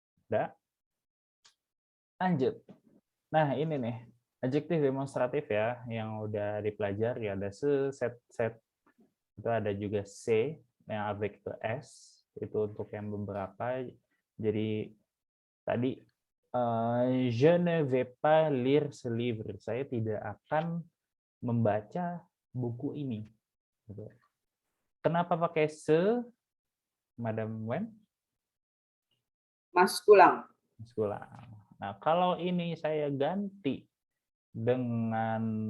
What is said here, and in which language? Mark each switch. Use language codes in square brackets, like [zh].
[id] Udah? Lanjut. Nah, ini nih, adjektif demonstratif ya, yang udah dipelajari. Ada set. Itu ada juga C, yang avec S. Itu untuk yang beberapa. Jadi, tadi, [fr] je ne vais pas lire ce livre. [id] Saya tidak akan membaca buku ini. Kenapa pakai se, Madam Wen? Maskulang. Maskulang. Nah, kalau ini saya ganti dengan